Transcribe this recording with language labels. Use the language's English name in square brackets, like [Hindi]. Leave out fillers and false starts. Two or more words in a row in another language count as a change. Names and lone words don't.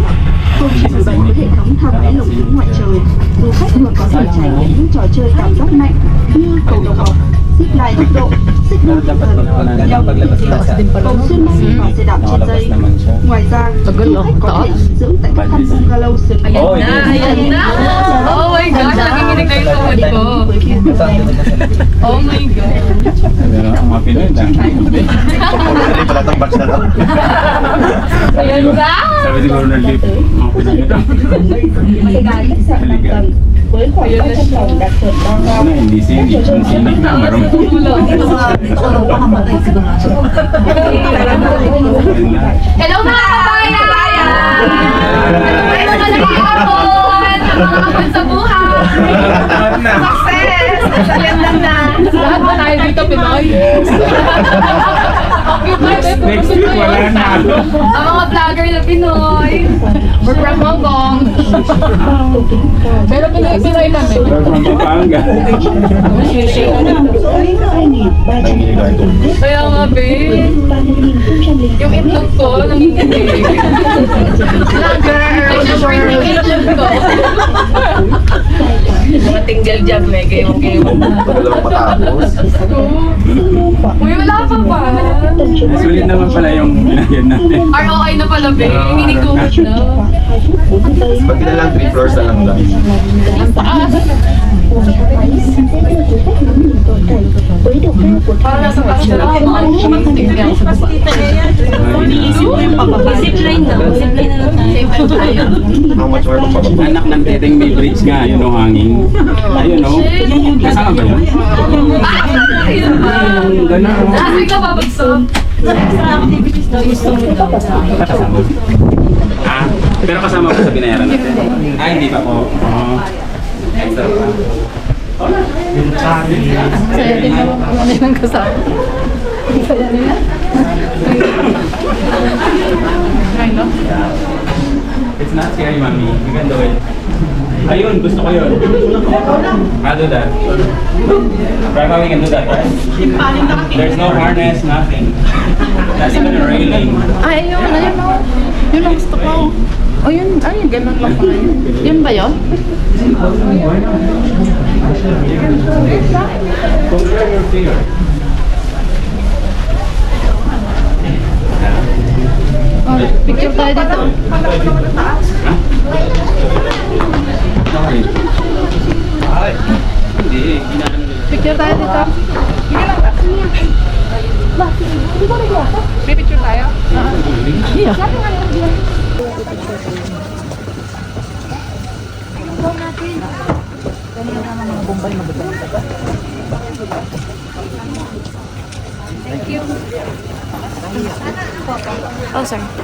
[Vietnamese] Không chỉ nổi bật với hệ thống thang máy lồng kính ngoài trời, du khách còn có thể trải nghiệm những trò chơi cảm giác mạnh như cầu độc học, [English] zip line [Vietnamese] tốc độ, xích lô tinh thần, leo núi cầu xuyên mây và xe đạp trên dây. Ngoài ra, du khách có thể nghỉ dưỡng tại các căn bungalow sườn núi. [Filipino] Ayan na! [English] Oh my gosh, [Filipino] nakikinig na yung tawad ko. [English] Oh my God. [Filipino] Mga Pinoy na. Hindi pala itong batch na to. Ayan na! Sabi siguro ng lip. Mga Pinoy na to. [Vietnamese] Khách sạn 5 tầng, với khoảng 300 phòng đạt chuẩn bao cao. [Filipino] Ano, hindi sini. Kung sini na, marami. Hello mga kabayan! May mga nag-iapon! Mga sa buhay! Success! Sa Vietnam na! Lahat ba tayo dito, Pinoy? [English] Next week, [Filipino] wala na. Ang mga vlogger na Pinoy! [English] We're from Hong Kong. [Filipino] Pero Pinoy kami. [English] From Pampanga. [Vietnamese] Số 2.300 [Filipino] Kaya nga, babe. Yung itlog ko, nanginginig. Vlogger! Yung itlog ko. Mga tinggel dyan, may gayong-gayong. Dalawang patapos. Uy, wala pa ba? Sulit naman pala yung binagyan natin. ROI na pala, babe. Hindi ko na. Pag lang 3 floors na lang lang. [Vietnamese] với độ cao của [Filipino] Para nasa taas na lang. Tingnan ako sa baba. Zipline daw. Zipline na lang tayo. [English] How much more [Filipino] pababa? Anak ng teteng may bridge nga, yun o hangin. Ayun o. Kasama ba yun? Gano'n. [English] Last week [Filipino] na babagso. Kasama. Ah, pero kasama ko sa binayaran natin. Ah, hindi pa po. Extra pa. Saya din naman kung ano yung kasama. Saya din yan. [English] It's not scary, mami. You can do it. [Filipino] Ayun, gusto ko yun. [English] I'll do that. Right, we can do that, right? There's no harness, nothing. Not even a railing. [Filipino] Ay, yun. Ayun o. Yun ang gusto ko. O yun, ay, ganun lang pala yun. Yun ba yun? [English] Compare your fear. [Filipino] Oh, picture tayo dito. [English] Okay. [Filipino] Ay, hindi. Picture tayo dito. May picture tayo? Iya. [English] Oh, sorry.